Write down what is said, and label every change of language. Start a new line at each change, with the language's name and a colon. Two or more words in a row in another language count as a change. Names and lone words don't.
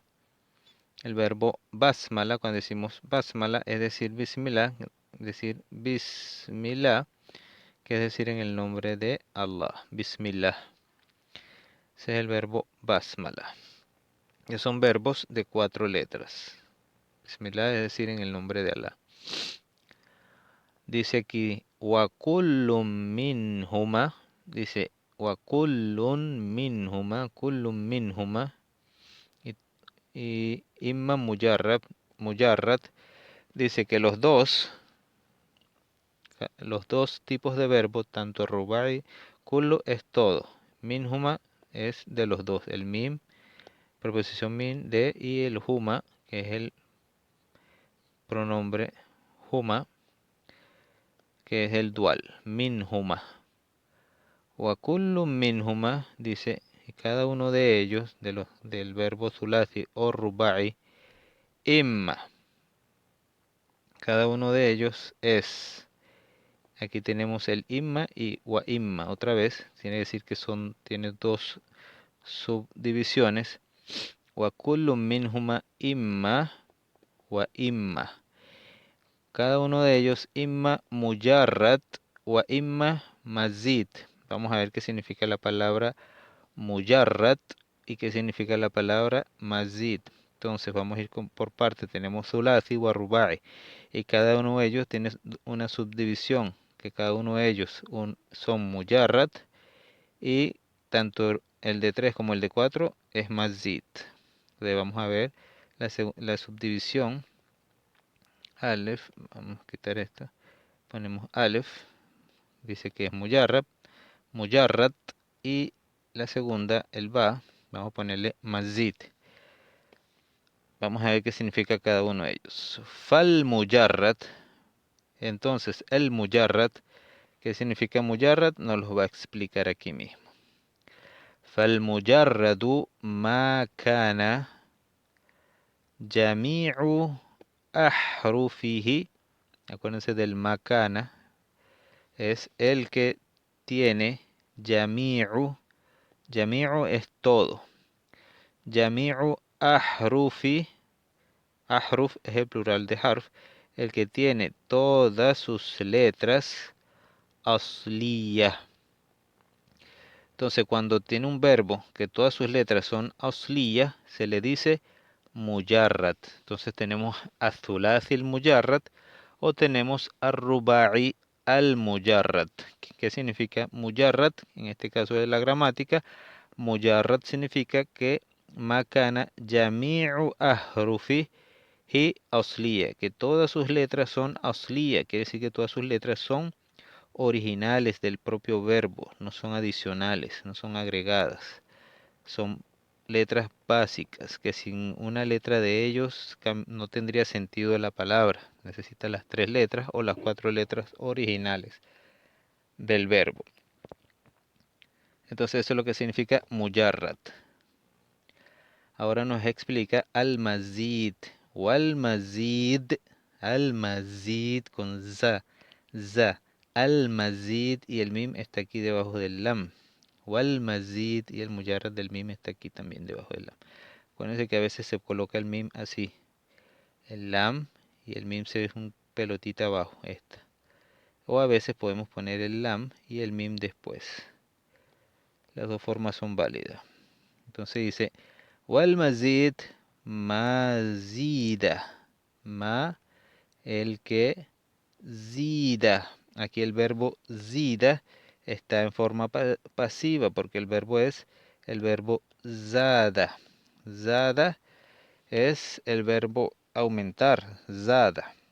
Spanish: El verbo basmala, cuando decimos basmala, es decir bismillah, que es decir en el nombre de Allah. Bismillah. Ese es el verbo basmala. Que son verbos de 4 letras. Bismillah es decir en el nombre de Allah. Dice aquí,
Arabic: وكلٌّ منهما. Dice, وكلٌّ منهما. Y إما مجرد.
Spanish: Dice que los dos tipos de verbo, tanto rubai, kullu es todo. Minhuma es de los dos. El mim, preposición min, de, y el huma, que es el pronombre huma, que es el dual. Minhuma.
Arabic: وكل منهما,
Spanish: dice, y cada uno de ellos, del verbo thulathi o rubai, imma. Cada uno de ellos es. Aquí tenemos el imma y
Arabic: وإما.
Spanish: Otra vez, tiene que decir que tiene dos subdivisiones.
Arabic: وكل منهما إما وإما.
Spanish: Cada uno de ellos
Arabic: إما مجرد وإما مزيد.
Spanish: Vamos a ver qué significa la palabra mujarrad y qué significa la palabra mazid. Entonces vamos a ir por parte.
Arabic: Tenemos ثلاثي ورباعي.
Spanish: Y cada uno de ellos tiene una subdivisión, que cada uno de ellos son mujarrad, y tanto el de 3 como el de 4 es mazid. Entonces vamos a ver la subdivisión. Alef, vamos a quitar esto. Ponemos alef, dice que es mujarrad, y la segunda, el ba, vamos a ponerle mazid. Vamos a ver qué significa cada uno de ellos.
Arabic: فالمجرد.
Spanish: Entonces, el mujarrad, ¿qué significa mujarrad? Nos lo va a explicar aquí mismo.
Arabic: فالمجرد ما كان جميع أحرفه.
Spanish: Acuérdense del makana. Es el que tiene jami'u. Jami'u es todo.
Arabic: جميع أحرف.
Spanish: Ahruf es el plural de harf. El que tiene todas sus letras asliya. Entonces, cuando tiene un verbo que todas sus letras son asliya, se le dice mujarrad. Entonces tenemos
Arabic: الثلاثي المجرد
Spanish: o tenemos
Arabic: الرباعي المجرد.
Spanish: ¿Qué significa mujarrad? En este caso de la gramática, mujarrad significa que
Arabic: ما كان جميع أحرف
Spanish: y asliya, que todas sus letras son asliya, quiere decir que todas sus letras son originales del propio verbo, no son adicionales, no son agregadas, son letras básicas, que sin una letra de ellos no tendría sentido la palabra, necesita las 3 letras o las 4 letras originales del verbo. Entonces eso es lo que significa mujarrad. Ahora nos explica al-mazid.
Arabic: والمزيد. المزيد
Spanish: con za. Za. Al-mazid y el mim está aquí debajo del lam. Wal-mazid y el mujarrad del mim está aquí también debajo del lam. Acuérdense que a veces se coloca el mim así. El lam y el mim se ve un pelotita abajo. Esta. O a veces podemos poner el lam y el mim después. Las dos formas son válidas. Entonces dice...
Arabic: والمزيد، مزيدة.
Spanish: Ma, el que zida. Aquí el verbo zida está en forma pasiva porque el verbo es el verbo zada. Zada es el verbo aumentar, zada.